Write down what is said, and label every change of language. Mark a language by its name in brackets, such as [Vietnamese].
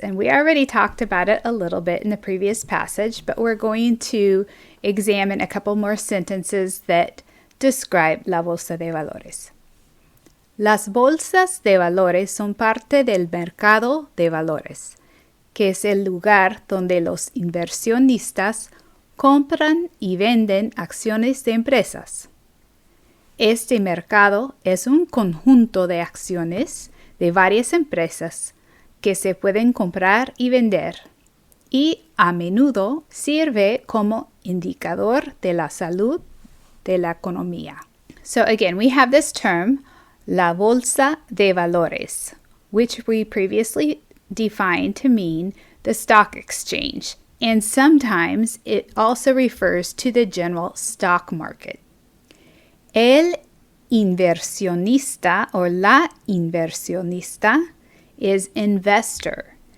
[English] And we already talked about it a little bit in the previous passage, but we're going to examine a couple more sentences that describe la bolsa de valores. [Spanish] Las bolsas de valores son parte del mercado de valores, que es el lugar donde los inversionistas compran y venden acciones de empresas. Este mercado es un conjunto de acciones de varias empresas que se pueden comprar y vender y a menudo sirve como indicador de la salud de la economía. [English] So again, we have this term, la bolsa de valores, which we previously defined to mean the stock exchange, and sometimes it also refers to the general stock market. El inversionista or la inversionista is investor.